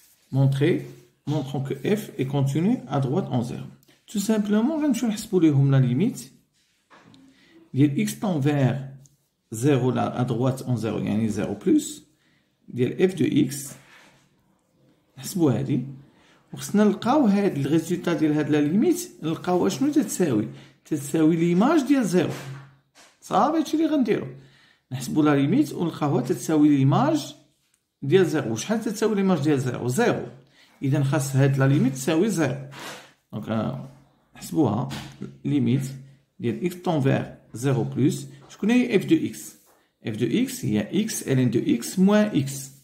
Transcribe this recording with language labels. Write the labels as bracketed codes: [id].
[fr] Montrons que f est continu à droite en 0. Tout simplement, je vais vous dire la limite. x tend vers 0 là, à droite en 0, [ar] يعني [fr] 0 plus. f de x. [ar] نحسبوا هذه. وخصنا نلقاو هاد الريزولتا ديال هاد لا ليميت نلقاو شنو تتساوي ليماج ديال 0. صافي هادشي اللي غنديرو. نحسبوا لا ليميت ونلقاوها تتساوي ليماج ديال 0. وشحال تتساوي ليماج ديال 0؟ 0. اذا خاص هاد لا ليميت تساوي 0. دونك نحسبوها ليميت ديال [fr] x tend vers 0 plus. [ar] شكون هي f de x؟ f de x هي [fr] x ln de x moins x.